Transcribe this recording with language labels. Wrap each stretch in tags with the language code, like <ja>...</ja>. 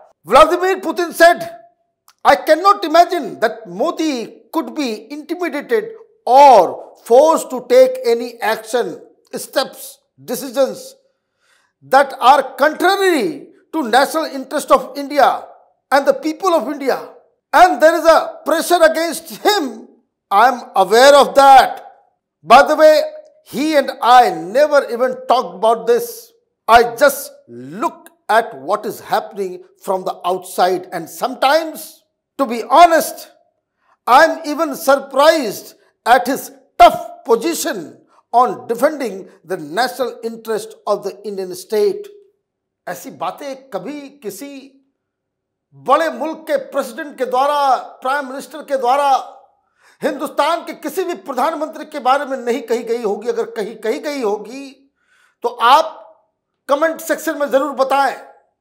<en>Vladimir Putin said, I can not imagine that Modi could be intimidated और force to take any action, steps, decisions that are contrary to national interest of India and the people of India, and there is a pressure against him. I am aware of that. By the way, he and I never even talked about this. I just look at what is happening from the outside, and sometimes, to be honest, I am even surprised at his tough position on defending the national interest of the Indian state.</en> <hi>ऐसी बातें कभी किसी बड़े मुल्क के president के द्वारा, prime minister के द्वारा हिंदुस्तान के किसी भी प्रधानमंत्री के बारे में नहीं कही गई होगी। अगर कही गई होगी तो आप कमेंट सेक्शन में जरूर बताएं।</hi>